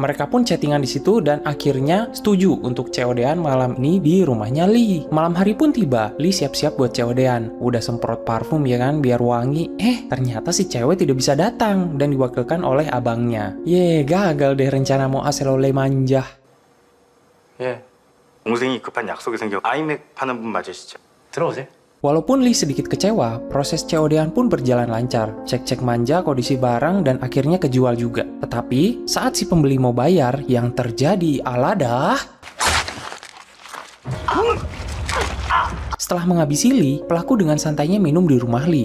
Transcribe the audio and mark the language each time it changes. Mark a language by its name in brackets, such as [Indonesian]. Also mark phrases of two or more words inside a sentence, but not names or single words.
[Indonesian] Mereka pun chattingan di situ dan akhirnya setuju untuk COD-an malam ini di rumahnya Lee. Malam hari pun tiba, Lee siap-siap buat COD-an. Udah semprot parfum ya kan, biar wangi. Ternyata si cewek tidak bisa datang dan diwakilkan oleh abangnya. Gagal deh rencana mau aselole manja. [Korean] 동생이 급한 약속이 생겨 아이맥 파는 분 맞으시죠? 들어오세요. [Indonesian] Walaupun Lee sedikit kecewa, proses COD-an pun berjalan lancar. Cek-cek manja kondisi barang dan akhirnya kejual juga. Tetapi saat si pembeli mau bayar, yang terjadi aladah. Setelah menghabisi Lee, pelaku dengan santainya minum di rumah Lee.